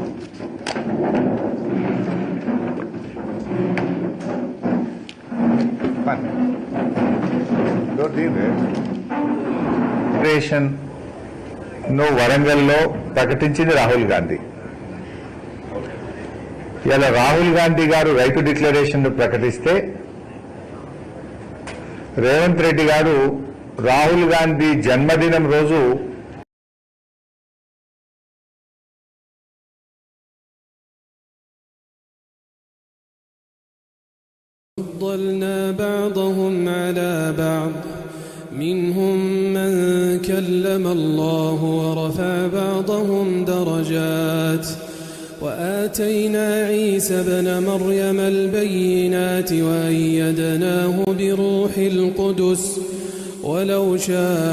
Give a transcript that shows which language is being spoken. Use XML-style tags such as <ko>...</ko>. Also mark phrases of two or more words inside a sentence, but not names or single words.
<te>డిక్లరేషన్ ను వరంగల్లో ప్రకటించింది రాహుల్ గాంధీ. ఇలా రాహుల్ గాంధీ గారు రైతు డిక్లరేషన్ ను ప్రకటిస్తే రేవంత్ రెడ్డి గారు రాహుల్ గాంధీ జన్మదినం రోజు</te> <ar>فضلنا بعضهم على بعض منهم من كلم الله ورفع بعضهم درجات وآتينا عيسى ابن مريم البينات وأيدناه بروح القدس ولو شاء</ar>